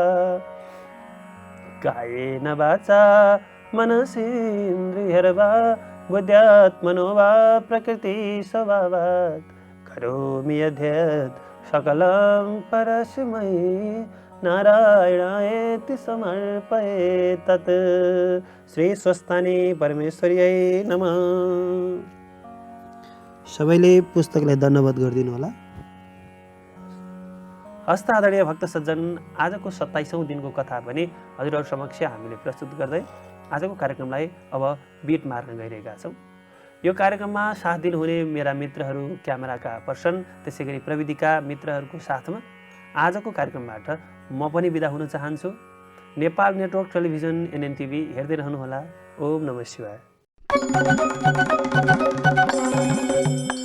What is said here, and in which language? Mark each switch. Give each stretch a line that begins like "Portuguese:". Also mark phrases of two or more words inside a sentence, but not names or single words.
Sanskrit: कायेन वाचा मनसेन्द्रियर्वा बुद्ध्यात्मनो वा प्रकृति स्वभावात् करोमि यद्यत् सकलं परस्मै नारायणायेति समर्पये तत्। श्री स्वस्थानी परमेश्वरीयै नमः।
Nepali: सबैले पुस्तकलाई धन्यवाद गरिदिनु होला। हस्त आदरणीय भक्त सज्जन, आजको 27औं दिनको कथा पनि हजुरहरु समक्ष हामीले प्रस्तुत गर्दै आजको कार्यक्रमलाई अब बिट मार्न गइरहेका छौं। यो कार्यक्रममा साथ दिनुहुने मेरा मित्रहरू क्यामेराका पर्सन, त्यसैगरी प्रविधिका मित्रहरूको साथमा आजको कार्यक्रमबाट म पनि बिदा हुन चाहन्छु। नेपाल नेटवर्क टेलिभिजन NNTV हेर्दै रहनुहोला।
Sanskrit: ओम नमः शिवाय।